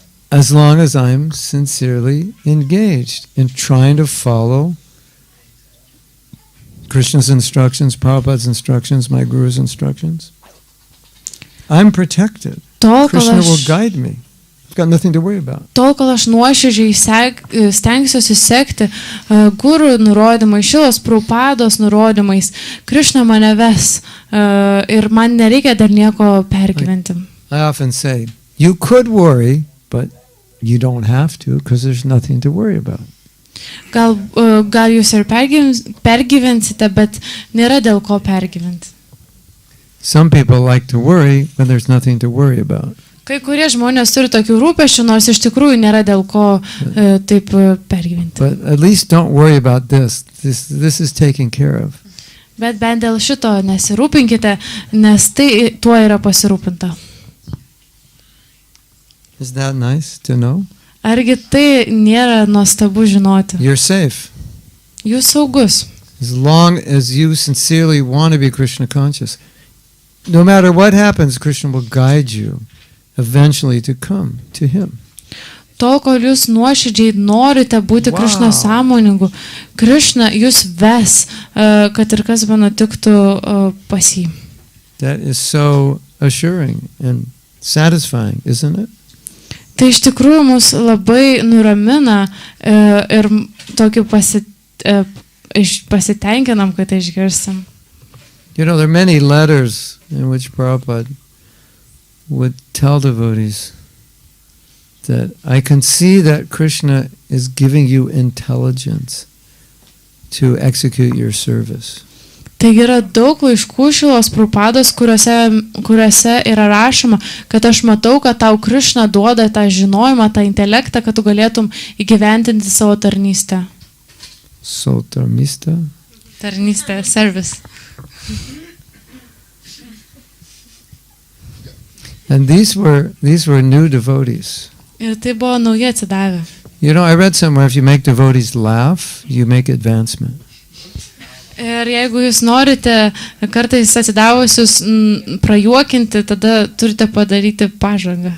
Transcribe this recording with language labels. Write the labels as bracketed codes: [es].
[en] As long as I'm sincerely engaged in trying to follow Krishna's instructions, Prabhupada's instructions, my Guru's instructions, I'm protected. [lt] Tol, [en] Krishna will guide me. I've got nothing to worry about. [lt] Tol, kol aš nuoširdžiai stengsiuosi sekti gurų nurodymais, Šilos Prabhupados nurodymais, Krišna mane ves ir man nereikia dar nieko pergyventi. [en] I often say, you could worry, but you don't have to because there's nothing to worry about. [lt] Gal jūs ir pergyvensite, bet nėra dėl ko pergyventi. [en] Some people like to worry when there's nothing to worry about. [lt] Kai kurie žmonės turi tokių rūpesčių, nors iš tikrųjų nėra dėl ko taip pergyventi. [en] But at least don't worry about this. This is taken care of. [lt] Bet bent dėl šito nesirūpinkite, nes tai tuo yra pasirūpinta. [en] Is that nice to know? [lt] Argi tai nėra nuostabu žinoti? [en] You're safe. [lt] Jūs saugus. [en] As long as you sincerely want to be Krishna conscious. No matter what happens, Krishna will guide you eventually to come to Him. [lt] Tol, kol jūs nuoširdžiai norite būti Wow. Krišna sąmoningu, Krišna jūs ves, kad ir kas nutiktų pas jį. [en] That is so assuring and satisfying, isn't it? [lt] Tai iš tikrųjų mus labai nuramina ir tokį pasitenkinam, kad išgirstam. [en] You know, there are many letters in which Prabhupada would tell devotees that I can see that Krishna is giving you intelligence to execute your service. [lt] Taigi yra daug laiškų Šilos Prabhupados, kuriuose yra rašoma, kad aš matau, kad tau Krišna duoda tą žinojimą, tą intelektą, kad tu galėtum įgyventinti savo tarnystę. Sotarmista? Tarnystę, service. [en] And these were new devotees. [lt] Ir tai buvo nauji atsidavę. [en] You know, I read somewhere if you make devotees laugh, you make advancement. [lt] Ir jeigu jūs norite kartais atsidavusius prajuokinti, tada turite padaryti pažangą.